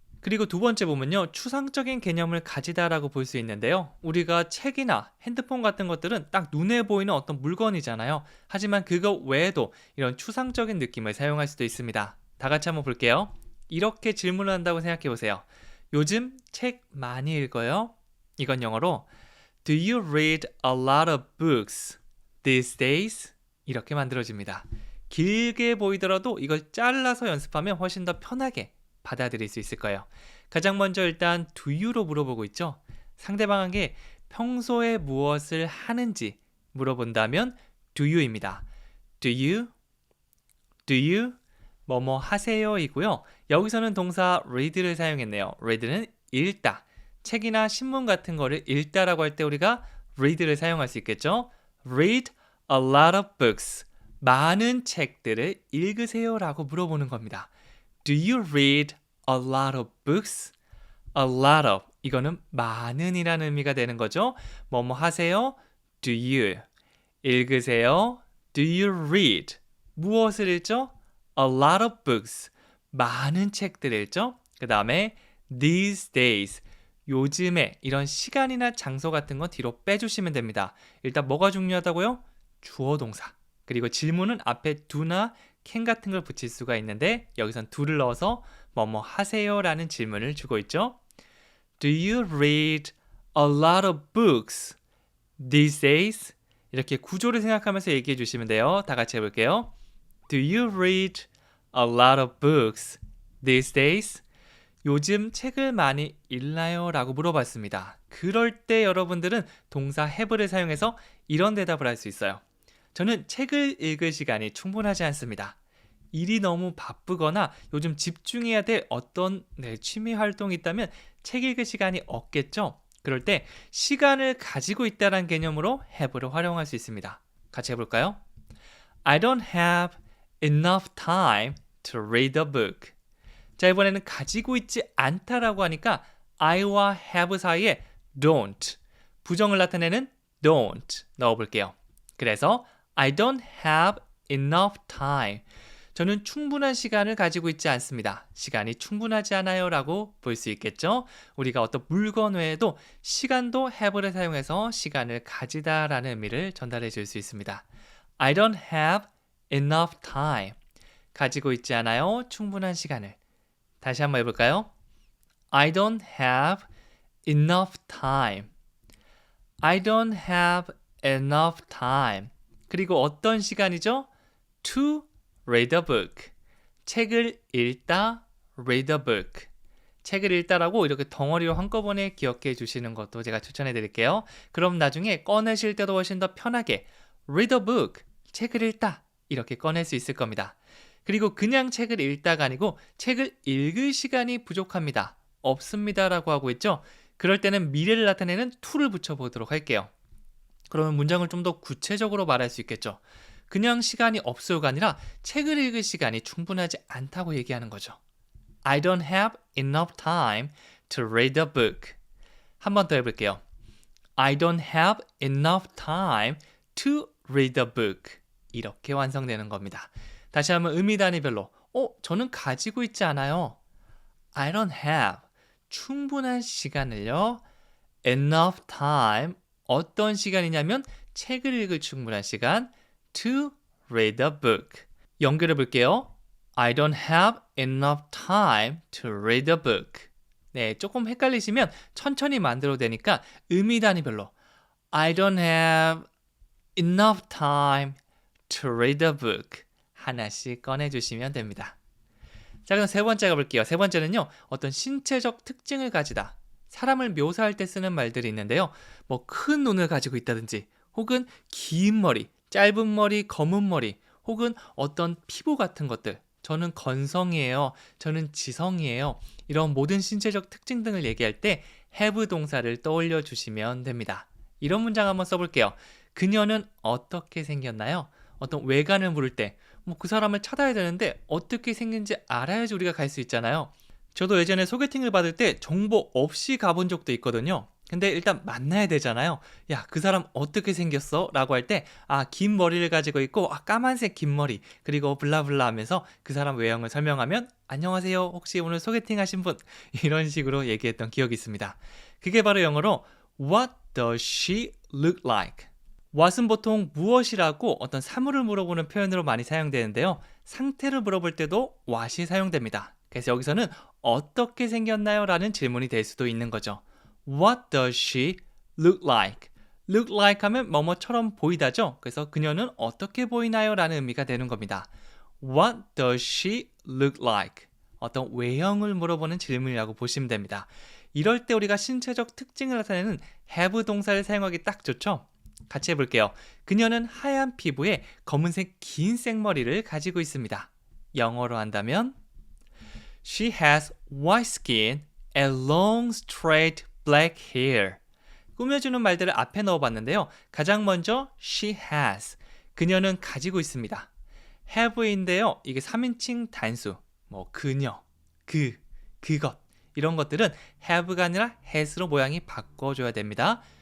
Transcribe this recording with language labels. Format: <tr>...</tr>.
<ko>그리고 두 번째 보면요. 추상적인 개념을 가지다라고 볼 수 있는데요. 우리가 책이나 핸드폰 같은 것들은 딱 눈에 보이는 어떤 물건이잖아요. 하지만 그거 외에도 이런 추상적인 느낌을 사용할 수도 있습니다. 다 같이 한번 볼게요. 이렇게 질문을 한다고 생각해 보세요. 요즘 책 많이 읽어요? 이건 영어로</ko> <en>Do you read a lot of books these days?</en> <ko>이렇게 만들어집니다. 길게 보이더라도 이걸 잘라서 연습하면 훨씬 더 편하게 받아들일 수 있을 거예요. 가장 먼저 일단</ko> <en>do you</en> <ko>로 물어보고 있죠. 상대방에게 평소에 무엇을 하는지 물어본다면 do you입니다.</ko> <en>Do you</en> <ko>뭐뭐 하세요 이고요. 여기서는 동사 read를 사용했네요. read는 읽다. 책이나 신문 같은 거를 읽다라고 할 때 우리가 read를 사용할 수 있겠죠.</ko> <en>read a lot of books.</en> <ko>많은 책들을 읽으세요 라고 물어보는 겁니다.</ko> <en>Do you read a lot of books? A lot of.</en> <ko>이거는 많은이라는 의미가 되는 거죠. 뭐뭐 하세요?</ko> <en>Do you.</en> <ko>읽으세요?</ko> <en>Do you read?</en> <ko>무엇을 읽죠?</ko> <en>A lot of books.</en> <ko>많은 책들 읽죠? 그 다음에 these days. 요즘에 이런 시간이나 장소 같은 건 뒤로 빼주시면 됩니다. 일단 뭐가 중요하다고요? 주어 동사. 그리고 질문은 앞에 do나 can 같은 걸 붙일 수가 있는데 여기선 do를 넣어서 뭐뭐 하세요 라는 질문을 주고 있죠.</ko> <en>Do you read a lot of books these days?</en> <ko>이렇게 구조를 생각하면서 얘기해 주시면 돼요. 다 같이 해볼게요.</ko> <en>Do you read a lot of books these days?</en> <ko>요즘 책을 많이 읽나요? 라고 물어봤습니다. 그럴 때 여러분들은 동사 have를 사용해서 이런 대답을 할 수 있어요. 저는 책을 읽을 시간이 충분하지 않습니다. 일이 너무 바쁘거나 요즘 집중해야 될 어떤 취미 활동이 있다면 책 읽을 시간이 없겠죠? 그럴 때 시간을 가지고 있다는 개념으로 have를 활용할 수 있습니다. 같이 해볼까요?</ko> <en>I don't have enough time to read a book.</en> <ko>자, 이번에는 가지고 있지 않다라고 하니까 I와 have 사이에 don't, 부정을 나타내는 don't 넣어볼게요. 그래서</ko> <en>I don't have enough time.</en> <ko>저는 충분한 시간을 가지고 있지 않습니다. 시간이 충분하지 않아요 라고 볼 수 있겠죠? 우리가 어떤 물건 외에도 시간도 have를 사용해서 시간을 가지다 라는 의미를 전달해 줄 수 있습니다.</ko> <en>I don't have enough time.</en> <ko>가지고 있지 않아요. 충분한 시간을. 다시 한번 해볼까요?</ko> <en>I don't have enough time. I don't have enough time.</en> <ko>그리고 어떤 시간이죠?</ko> <en>To read a book.</en> <ko>책을 읽다,</ko> <en>read a book.</en> <ko>책을 읽다라고 이렇게 덩어리로 한꺼번에 기억해 주시는 것도 제가 추천해 드릴게요. 그럼 나중에 꺼내실 때도 훨씬 더 편하게</ko> <en>read a book,</en> <ko>책을 읽다 이렇게 꺼낼 수 있을 겁니다. 그리고 그냥 책을 읽다가 아니고 책을 읽을 시간이 부족합니다. 없습니다 라고 하고 있죠. 그럴 때는 미래를 나타내는 to를 붙여보도록 할게요. 그러면 문장을 좀 더 구체적으로 말할 수 있겠죠. 그냥 시간이 없어요가 아니라 책을 읽을 시간이 충분하지 않다고 얘기하는 거죠.</ko> <en>I don't have enough time to read a book.</en> <ko>한 번 더 해볼게요.</ko> <en>I don't have enough time to read a book.</en> <ko>이렇게 완성되는 겁니다. 다시 한번 의미 단위별로. 저는 가지고 있지 않아요.</ko> <en>I don't have.</en> <ko>충분한 시간을요.</ko> <en>Enough time.</en> <ko>어떤 시간이냐면 책을 읽을 충분한 시간.</ko> <en>To read a book.</en> <ko>연결해 볼게요.</ko> <en>I don't have enough time to read a book.</en> <ko>네, 조금 헷갈리시면 천천히 만들어도 되니까 의미 단위별로</ko> <en>I don't have enough time to read a book.</en> <ko>하나씩 꺼내주시면 됩니다. 자, 그럼 세 번째 가볼게요. 세 번째는요, 어떤 신체적 특징을 가지다. 사람을 묘사할 때 쓰는 말들이 있는데요. 뭐 큰 눈을 가지고 있다든지, 혹은 긴 머리, 짧은 머리, 검은 머리, 혹은 어떤 피부 같은 것들. 저는 건성이에요. 저는 지성이에요. 이런 모든 신체적 특징 등을 얘기할 때 have 동사를 떠올려 주시면 됩니다. 이런 문장 한번 써볼게요. 그녀는 어떻게 생겼나요? 어떤 외관을 물을 때 그 사람을 찾아야 되는데 어떻게 생긴지 알아야지 우리가 갈 수 있잖아요. 저도 예전에 소개팅을 받을 때 정보 없이 가본 적도 있거든요. 근데 일단 만나야 되잖아요. 야, 그 사람 어떻게 생겼어? 라고 할 때 긴 머리를 가지고 있고 까만색 긴 머리 그리고 블라블라 하면서 그 사람 외형을 설명하면 안녕하세요. 혹시 오늘 소개팅 하신 분? 이런 식으로 얘기했던 기억이 있습니다. 그게 바로 영어로</ko> <en>What does she look like?</en> <ko>what은 보통 무엇이라고 어떤 사물을 물어보는 표현으로 많이 사용되는데요. 상태를 물어볼 때도 what이 사용됩니다. 그래서 여기서는 어떻게 생겼나요? 라는 질문이 될 수도 있는 거죠.</ko> <en>What does she look like? look like</en> <ko>하면 뭐뭐처럼 보이다죠. 그래서 그녀는 어떻게 보이나요? 라는 의미가 되는 겁니다.</ko> <en>What does she look like?</en> <ko>어떤 외형을 물어보는 질문이라고 보시면 됩니다. 이럴 때 우리가 신체적 특징을 나타내는 have 동사를 사용하기 딱 좋죠. 같이 해볼게요. 그녀는 하얀 피부에 검은색 긴 생머리를 가지고 있습니다. 영어로 한다면</ko> <en>She has white skin and long straight black hair.</en> <ko>꾸며주는 말들을 앞에 넣어봤는데요. 가장 먼저</ko> <en>she has.</en> <ko>그녀는 가지고 있습니다. have인데요. 이게 3인칭 단수. 그녀, 그것. 이런 것들은 have가 아니라 has로 모양이 바꿔줘야 됩니다.</ko>